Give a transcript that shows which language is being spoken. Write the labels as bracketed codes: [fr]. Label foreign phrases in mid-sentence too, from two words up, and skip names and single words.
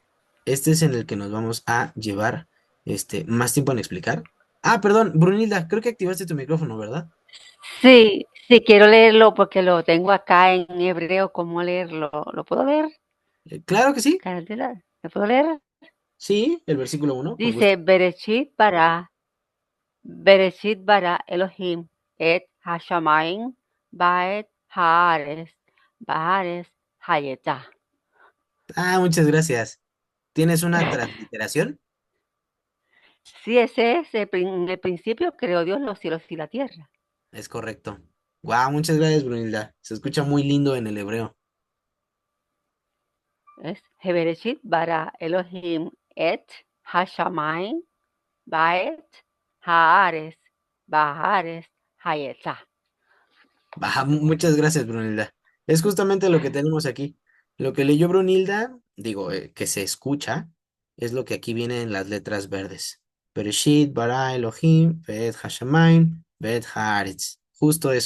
[es] Este es en el que nos vamos a llevar más tiempo en explicar. Ah, perdón, Brunilda, creo que activaste tu micrófono, ¿verdad? sí, sí, quiero leerlo porque lo tengo acá en hebreo. ¿Cómo leerlo? ¿Lo puedo leer? Claro que sí. Candela, ¿lo puedo leer? Sí, el versículo 1, con gusto. Dice, [he] בראשית ברא אלוהים את השמיים ואת הארץ היתה. [es] Ah, muchas gracias. ¿Tienes una transliteración? Sí, ese es en el principio creó Dios los cielos y la tierra. Es correcto. Guau, muchas gracias, Brunilda. Se escucha muy lindo en el hebreo. Es [he] בראשית ברא אלוהים את השמיים ואת הארץ היתה. [es] Baja, muchas gracias, Brunilda. Es justamente lo que tenemos aquí. Lo que leyó Brunilda, digo, que se escucha, es lo que aquí viene en las letras verdes. [he] בראשית, ברא, אלוהים, את השמיים, את הארץ. [es] Justo eso.